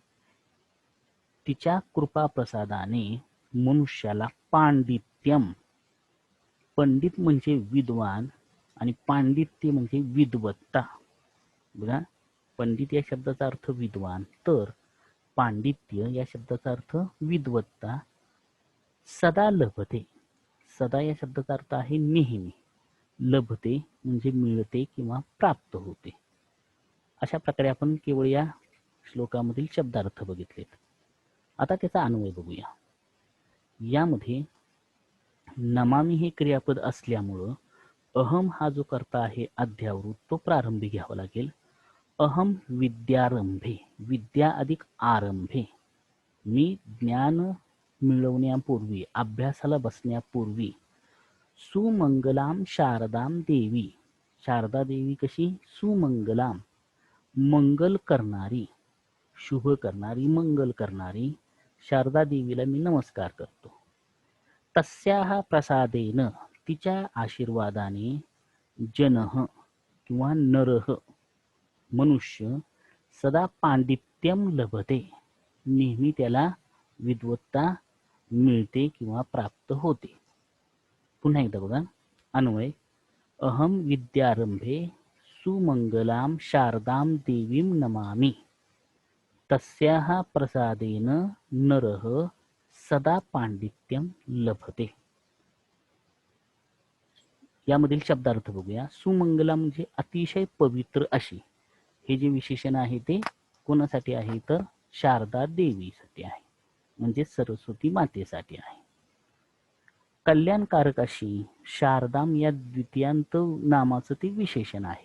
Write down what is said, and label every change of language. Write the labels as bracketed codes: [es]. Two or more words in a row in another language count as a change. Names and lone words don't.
[mr] तिच्या कृपा प्रसादाने मनुष्याला पांडित्यम. पंडित म्हणजे विद्वान आणि पांडित्य म्हणजे विद्वत्ता. बघा, पंडित या शब्दाचा अर्थ विद्वान, तर पांडित्य या शब्दाचा अर्थ विद्वत्ता. [sa] सदा लभते. [mr] सदा या शब्दाचा अर्थ आहे नेहमी. लभते म्हणजे मिळते किंवा प्राप्त होते. अशा प्रकारे आपण केवळ या श्लोकामधील शब्दार्थ बघितलेत. आता त्याचा अन्वय बघूया. यामध्ये नमामि हे क्रियापद असल्यामुळं अहम हा जो कर्ता आहे अध्यावृत, तो प्रारंभी घ्यावा लागेल. [sa] अहम विद्यारंभे. विद्या अधिक आरंभे. [mr] मी ज्ञान मिळवण्यापूर्वी, अभ्यासाला बसण्यापूर्वी. [sa] सुमंगलाम शारदाम देवी. [mr] शारदा देवी कशी? सुमंगलाम मंगल करणारी, शुभ करणारी, मंगल करणारी. शारदा देवीला मी नमस्कार करतो. [sa] तस्याहा प्रसादेन [mr] तिच्या आशीर्वादाने. जनः किंवा नरः मनुष्य. [sa] सदा पांडित्यम लभते [mr] नेहमी त्याला विद्वत्ता मिळते किंवा प्राप्त होते. पुन्हा एकदा बघा अन्वय. [sa] अहम विद्यारंभे सुमंगलाम शारदाम देवीं नमामि. तस्याहा प्रसादेन नरः सदा पांडित्यम लभते. [mr] यामधील शब्दार्थ बघूया. सुमंगला म्हणजे अतिशय पवित्र अशी. हे जे विशेषण आहे ते कोणासाठी आहे? तर शारदा देवीसाठी आहे, म्हणजे सरस्वती मातेसाठी आहे. कल्याणकारक अशी शारदाम या द्वितीयांत नामाचं ते विशेषण आहे.